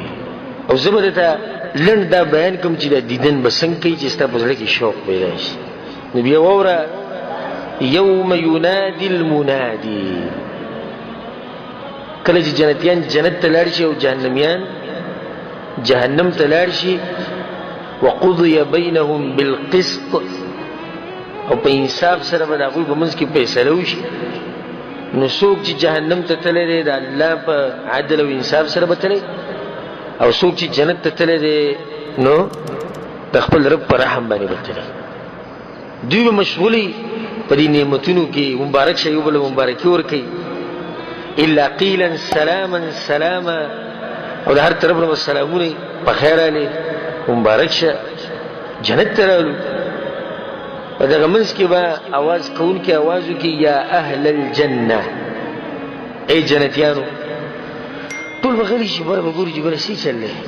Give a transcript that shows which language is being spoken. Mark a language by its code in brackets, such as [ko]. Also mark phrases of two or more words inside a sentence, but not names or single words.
[ps] او زه به درته لنډ دا بیان کوم چې د دیدن به څنګه کوي چې ستا په زړه کې شوق پیدا شي. نو بیا واوره، [ar] یوم ینادي المنادي، [ps] کله چې جنتیان جنت ته لاړ شي او جهنمیان جهنم ته لاړ شي، [ar] وقضي بينهم بالقسط، [ps] او په انصاف سره به د هغوی په منځ کې فیصله وشي. نو څوک چې جهنم ته تللی دی د الله په عدل او انصاف سره به تللی، او څوک چې جنت ته تللی دی نو د خپل رب په رحم باندې به تللی. دوی به مشغولي په دې نعمتونو کې مبارک شي، یو بل مبارکي ورکوي. [ar] الا قیلا سلاما سلاما، [ps] او د هر طرف نه به سلامونه په خیر راغلی مبارک شه، جنت ته راغلو. په دغه منځ کې به اواز کوونکی اواز وکړي، [ar] یا اهل الجنه، [ps] ای جنتیانو. ټول به غلي شي، بره به ګوري چې بره څه چل دی.